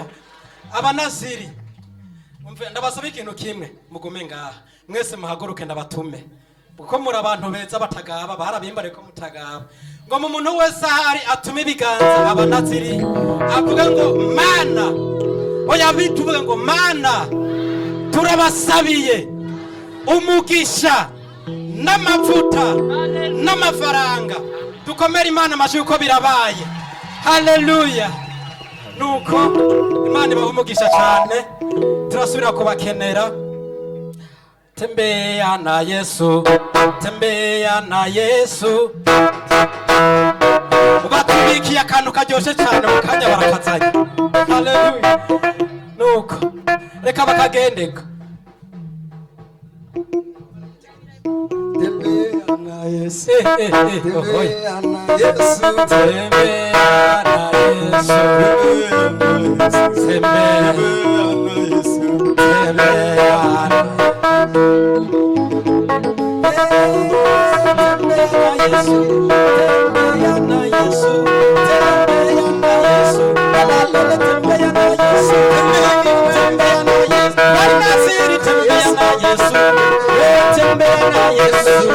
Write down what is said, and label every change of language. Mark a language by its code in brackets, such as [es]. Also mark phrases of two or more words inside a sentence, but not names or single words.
[rw] Abanaziri umve ndabasaba ikintu kimwe mugume ngaha mwese muhaguruke ndabatume kuko muri abantu beza batagaba barabimbare ko mutagaba ngo mu muntu wese ahari atume ibiganza abanaziri avuga ngo mana oya bituvuga ngo mana turabasabiye umugisha n'amavuta n'amafaranga dukomere Imana amashi uko birabaye. Haleluya. Nuko Imana ibaha umugisha cyane turasubira kubakenera [sw] Tembea na Yesu, tembea na Yesu. [rw] Ubatubikiye akantu karyoshe cyane mukanya barakazanye. Haleluya. Nuko reka bakagendeka. [sw] Tembea na Yesu, Tembea na Yesu, tembea na Yesu, tembea na Yesu, tembea na Yesu, tembea na Yesu, tembea na Yesu, alalala tembea na Yesu, tembea na Yesu, Bwana siri tembea na Yesu, tembea na Yesu,